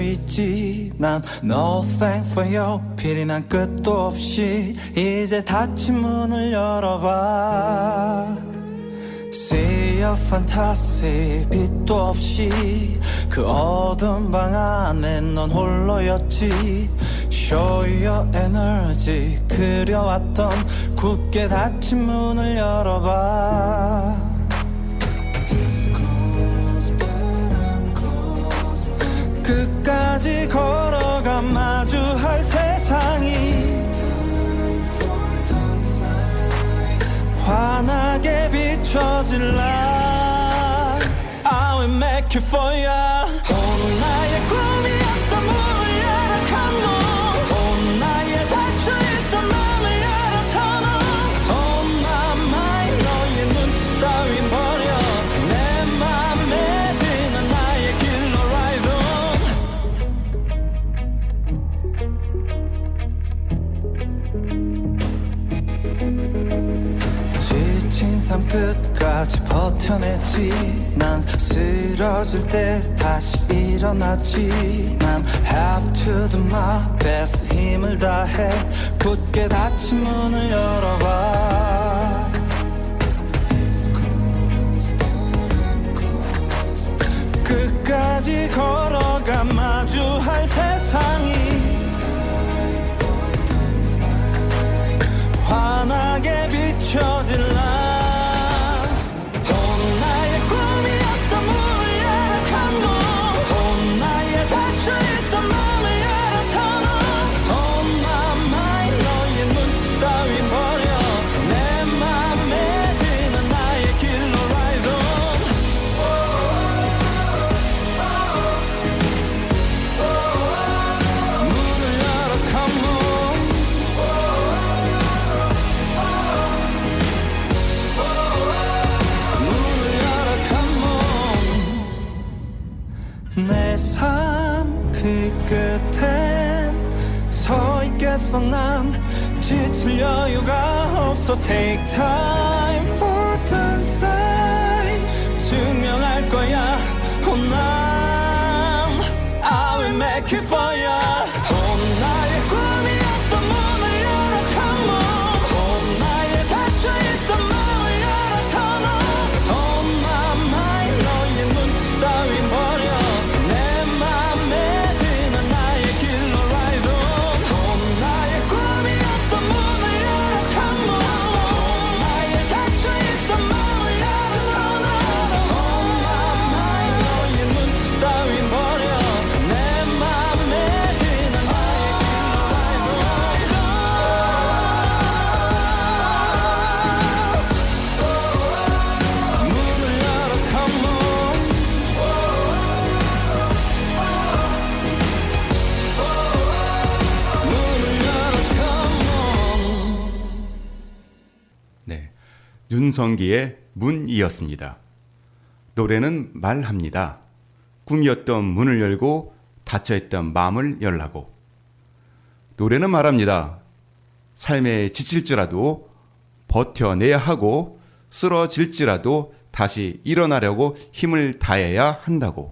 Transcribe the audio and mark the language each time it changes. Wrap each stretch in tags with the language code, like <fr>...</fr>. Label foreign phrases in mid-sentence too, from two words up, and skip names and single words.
<ko>있지 난</ko> <en>No thank for your pity</en> <ko>난 끝도 없이 이제 닫힌 문을 열어봐</ko> <en>Sea of fantasy</en> <ko>빛도 없이 그 어두운 방 안에 넌 홀로였지</ko> <en>Show your energy</en> <ko>그려왔던 굳게 닫힌 문을 열어봐 끝까지 걸어가 마주할 세상이 환하게 비춰질라</ko> <en>I will make it for ya</en> <ko>온 나의 꿈이었던 문을 열어</ko> <en>come on</en> <ko>온 나의 닫혀있던 맘을 열어</ko> <en>turn on On my mind</en> <ko>너의 눈치 따윈 버려 내 맘에 드는 나의 길로</ko> <en>ride on</en> <ko>지친 삶 끝까지 버텨냈지 난 쓰러질 때 다시 일어났지 난</ko> <en>have to do my best</en> <ko>힘을 다해 굳게 닫힌 문을 열어봐 끝까지 걸어가 마주할 세상이 환하게 비춰질라 온 나의 꿈이었던 문을 열어</ko> <en>come on</en> <ko>온 나의 닫혀있던 맘을 열어</ko> <en>turn on On my mind</en> <ko>너의 눈치 따윈 버려 내 맘에 드는 나의 길로</ko> <en>ride on</en> <ko>문을 열어</ko> <en>come on</en> <ko>내 삶 그 끝엔 서 있겠어 난 지칠 여유가 없어</ko> <en>Take time for the sign</en> <ko>증명할 거야 난 I</ko> <en>will make it for ya</en> <ko>온 나의 꿈이었던 문을 열어</ko> <en>come on</en> <ko>온 나의 닫혀있던 마음을 열어</ko> <en>turn on On my mind</en> <ko>너의 눈치 따윈 버려 내 맘에 드는 나의 길로</ko> <en>ride on</en> <ko>온 나의 꿈이었던 문을 열어 come on 온 나의 닫혀있던 마음을 열어</ko> <en>turn on On my mind</en> <ko>너의 눈치 따윈 버려 내 맘에 드는 나의 길로</ko> <en>ride on</en> <ko>문을 열어</ko> <en>come on</en> <ko>문을 열어</ko> <en>come on</en> <ko>네, 윤성기의 문이었습니다. 노래는 말합니다. 꿈이었던 문을 열고 닫혀있던 마음을 열라고. 노래는 말합니다. 삶에 지칠지라도 버텨내야 하고 쓰러질지라도 다시 일어나려고 힘을 다해야 한다고.</ko>